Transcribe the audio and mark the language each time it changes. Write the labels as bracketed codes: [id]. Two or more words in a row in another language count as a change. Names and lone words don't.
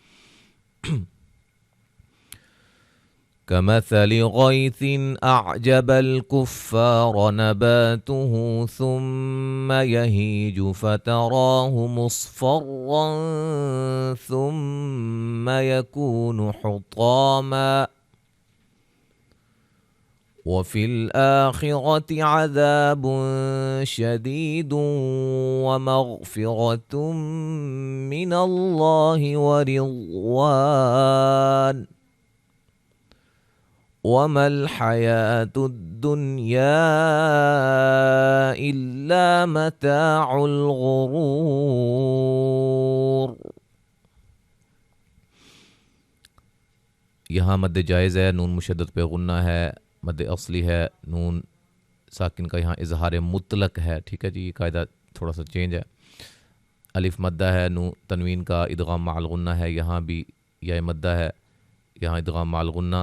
[ar] كمثل غيث أعجب الكفار نباته ثم يهيج فتراه مصفرا ثم يكون حطاما وفي الآخرة عذاب شديد ومغفرة من الله ورضوان وما الحياة الدنيا إلا متاع الغرور. [hi] यहाँ मद जायज़ है, नून मुशद्दद पे गुन्ना है, मद असली है, नून साकिन का यहाँ इजहार मुतलक है। ठीक है जी, ये कायदा थोड़ा सा चेंज है। अलिफ मद्दा है, नून तनवीन का इदगाम माल गुन्ना है, यहाँ भी या मद्दा है, यहाँ इदगाम माल गुन्ना।